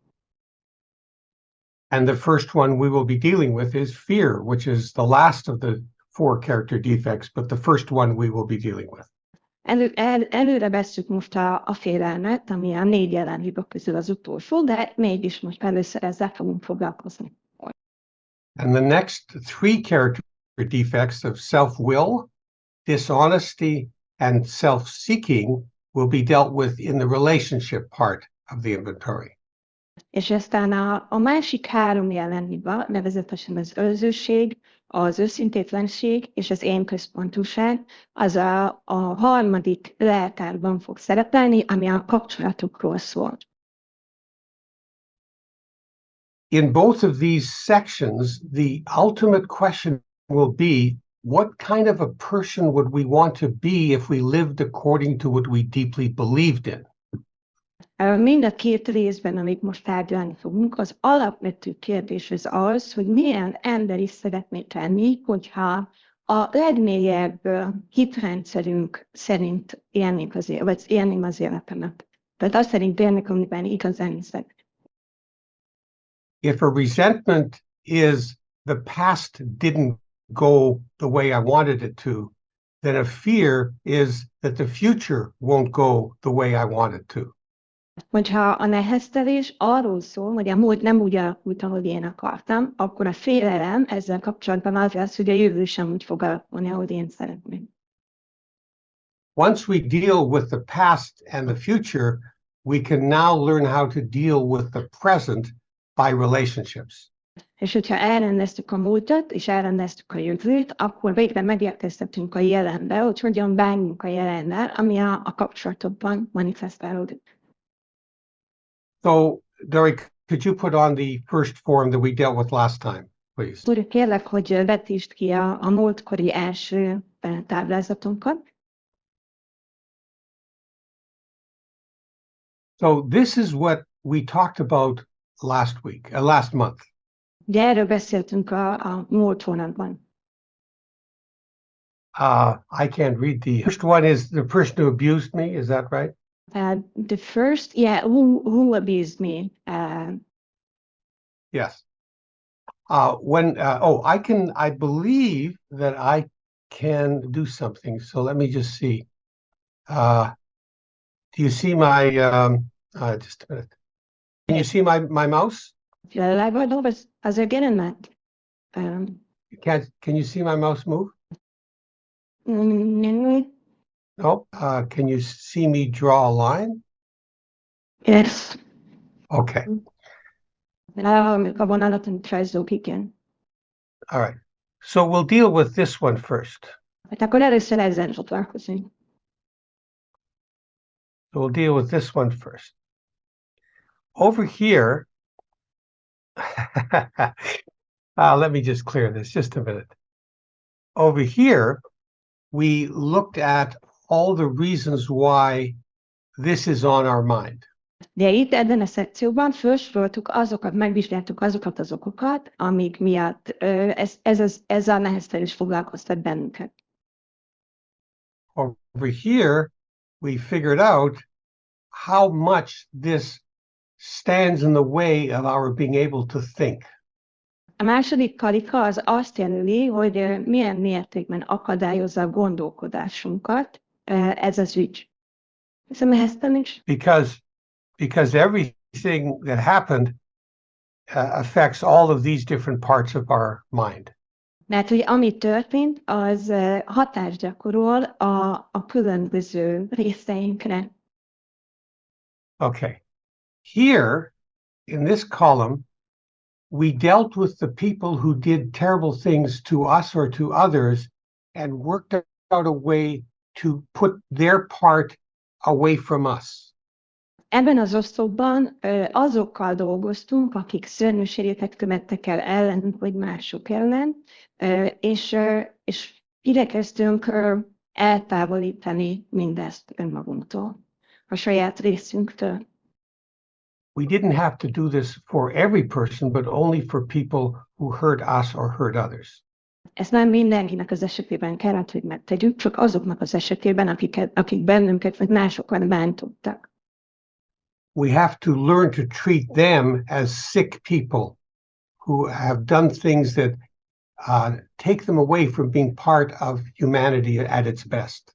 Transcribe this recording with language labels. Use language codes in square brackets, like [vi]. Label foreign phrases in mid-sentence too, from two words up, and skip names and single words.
[en] And the first one we will be dealing with is fear, which is the last of the 4 character defects, but the first one we will be dealing with. [hu] Előre vesszük most a félelmet, ami a 4 jellemhiba közül az utolsó, de mégis most először ezzel fogunk foglalkozni. [en] And the next 3 character defects of self-will, dishonesty, and self-seeking will be dealt with in the relationship part of the inventory. [hu] És aztán a másik 3 jellemhiba, nevezetesen az önzőség, az őszintétlenség és az én központúság, az a 3. leltárban fog szerepelni, ami a kapcsolatokról szól. [en] In both of these sections, the ultimate question will be, what kind of a person would we want to be if we lived according to what we deeply believed in? [hu] Mind a két részben, amit most tárgyalni fogunk, az alapvető kérdés az, hogy milyen ember is szeretnék lenni, hogyha a legmélyebb hitrendszerünk szerint élnénk vagy élném az életemet. Tehát azt szerint élnék, amiben igazán hiszek. [en] If a resentment is the past didn't go the way I wanted it to, then a fear is that the future won't go the way I want it to. [hu] Hogyha a neheztelés arról szól, hogy a múlt nem úgy alakult, ahogy én akartam, akkor a félelem ezzel kapcsolatban az lesz, hogy a jövő sem úgy fog alakulni, ahogy én szeretném. [en] Once we deal with the past and the future, we can now learn how to deal with the present by relationships. [hu] És hogyha elrendeztük a múltat, és elrendeztük a jövőt, akkor végre megérkeztetünk a jelenbe, hogy hogyan bánjunk a jelennel, ami a kapcsolatokban manifestálódik. [en] So, Derek, could you put on the first form that we dealt with last time, please? [hu] Úr, kérlek, hogy vetítsd ki a múltkori első táblázatunkat. [en] So this is what we talked about last month. [hu] Ugye erről beszéltünk a múlt hónapban. [en] I can't read the first one is the person who abused me, is that right? The first, yeah, who abused me? Yes. I believe that I can do something. So let me just see. Do you see my, just a minute. Can you see my mouse? [hu] Azért jelennek. [en] Can you see my mouse move? No. Can you see me draw a line? Yes. Okay. [hu] A vonalat tries igen. [en] All right. So we'll deal with this one first. [hu] Hát akkor először ezzel foglalkozunk. [en] So we'll deal with this one first. Over here, let me just clear this, just a minute. Over here, we looked at all the reasons why this is on our mind. [hu] De itt ebben a szekcióban felsoroltuk megvizsgáltuk azokat az okokat, amik miatt ez a neheztelés foglalkoztat bennünket. [en] Over here, we figured out how much this stands in the way of our being able to think. [hu] A második karika az azt jelöli, hogy milyen mértékben akadályozza a gondolkodásunkat ez az ügy. [en] Because everything that happened affects all of these different parts of our mind. [hu] Mert hogy ami történt, az hatást gyakorol a különböző részeinkre. [en] Okay. Here, in this column, we dealt with the people who did terrible things to us or to others and worked out a way to put their part away from us. [hu] Ebben az oszlopban azokkal dolgoztunk, akik szörnyűségeket követtek el ellenünk vagy mások ellen, és igyekeztünk eltávolítani mindezt önmagunktól, a saját részünktől. [en] We didn't have to do this for every person, but only for people who hurt us or hurt others. [hu] Ezt nem mindenkinek az esetében kellett, hogy megtegyük, csak azoknak az esetében, akik bennünket vagy másokat bántottak. [en] We have to learn to treat them as sick people who have done things that take them away from being part of humanity at its best.